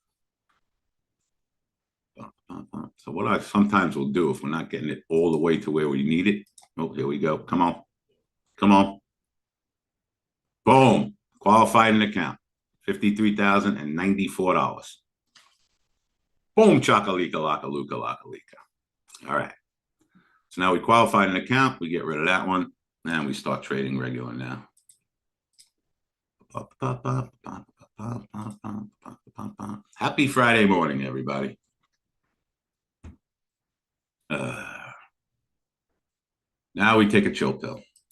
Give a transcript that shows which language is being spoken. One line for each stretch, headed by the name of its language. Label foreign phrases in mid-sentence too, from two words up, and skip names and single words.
English: So what I sometimes will do if we're not getting it all the way to where we need it. Oh, here we go. Come on. Come on. Boom. Qualified an account. $53,094. Boom. Chakalika, laka, luka, laka, lika. All right. So now we qualified an account. We get rid of that one. And we start trading regular now. Happy Friday morning, everybody. Now we take a chill pill.